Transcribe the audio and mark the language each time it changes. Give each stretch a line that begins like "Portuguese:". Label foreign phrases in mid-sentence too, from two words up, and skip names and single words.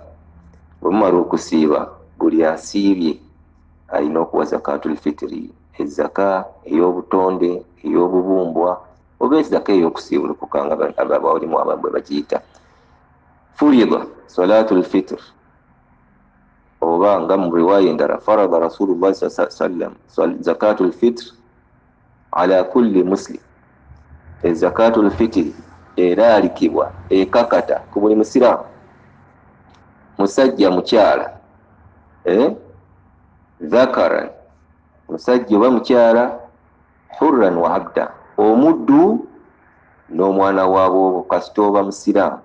Ganda: Bwe mumala okusiiba, buli asiibye alina okuwa
Arabic: زكاة الفطر,
Ganda: ezaka ey'obutonde, ey'obubumbwa, oba ezaka ey'okusiibulukuka nga abawalimu abamu bwe bagiyita.
Arabic: فرضت صلاة الفطر,
Ganda: oba nga mu riwaaya endala
Arabic: فرض رسول الله صلى الله عليه وسلم زكاة الفطر على كل مسلم. زكاة الفطر
Ganda: eraalikibwa ekakata ku buli musiraamu, musajja mukyala, dhakaran musajja oba mukyala,
Arabic: حرا وعبدا,
Ganda: omuddu n'omwana waabwo kasita oba musiraamu.